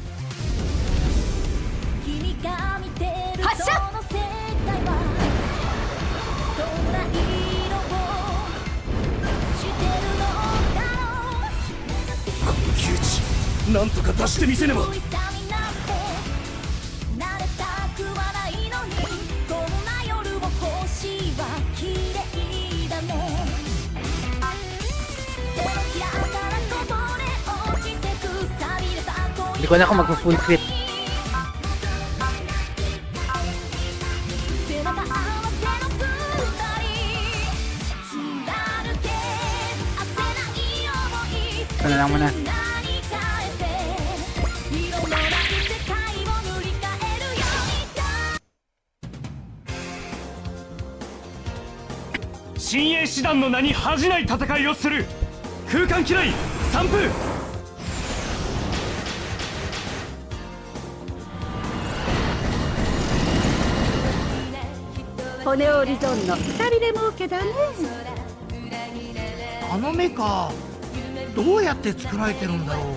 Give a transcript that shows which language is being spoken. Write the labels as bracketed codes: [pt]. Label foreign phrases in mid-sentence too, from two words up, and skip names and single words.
[ja] 発射。この窮地、なんとか出してみせねば。 [tl] Hindi ko na ako mag-full crit. Ito na lang muna. [ja] Shin'ei 師団の名に恥じない戦いをする。空間嫌い散布。骨折り損の2人で儲けだね。あの目か、どうやって作られてるんだろう。